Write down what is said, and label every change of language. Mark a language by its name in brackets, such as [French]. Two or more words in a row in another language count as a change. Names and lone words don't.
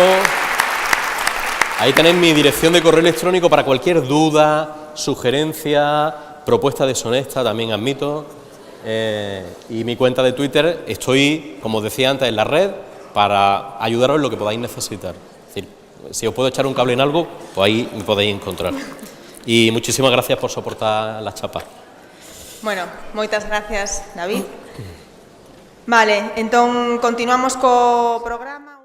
[Spanish] Ahí tenéis mi dirección de correo electrónico para cualquier duda, sugerencia, propuesta deshonesta, también admito. Y mi cuenta de Twitter, estoy, como os decía antes, en la red para ayudaros en lo que podáis necesitar. Es decir, si os puedo echar un cable en algo, pues ahí me podéis encontrar. Y muchísimas gracias por soportar la chapa. [Galician] Bueno, moitas gracias, David. Vale, entón continuamos co programa.